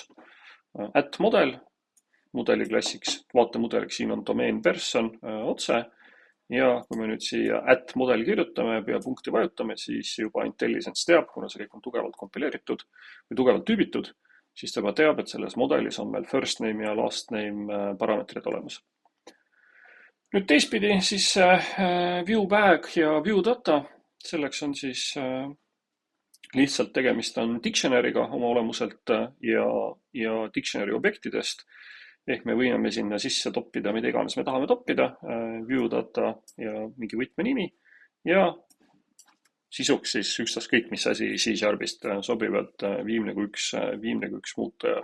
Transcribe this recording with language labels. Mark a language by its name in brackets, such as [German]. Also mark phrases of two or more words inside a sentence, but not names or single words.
[Estonian] @model, mudeli klassiks, vaatemudeliks siin on [English] domain person [Estonian] otse. Ja kui me nüüd siia @model kirjutame ja punkti vajutame, siis juba IntelliSense teab, kuna see kõik on tugevalt kompileeritud või tugevalt tüübitud, siis ta juba teab, et selles modelis on meil [English] first name [Estonian] ja [English] last name [Estonian] parameetrid olemas. Nüüd teistpidi siis [English] view bag [Estonian] ja [English] view data, [Estonian] selleks on siis lihtsalt tegemist on dictionary'ga oma olemuselt ja dictionary objektidest. Ehk me võime sinna sisse toppida, mida iganes me tahame toppida, [English] view data [Estonian] ja mingi võtmenimi ja sisuks siis ükstaskõik mis asi C-Sharpist sobivalt viimne kui üks muutuja.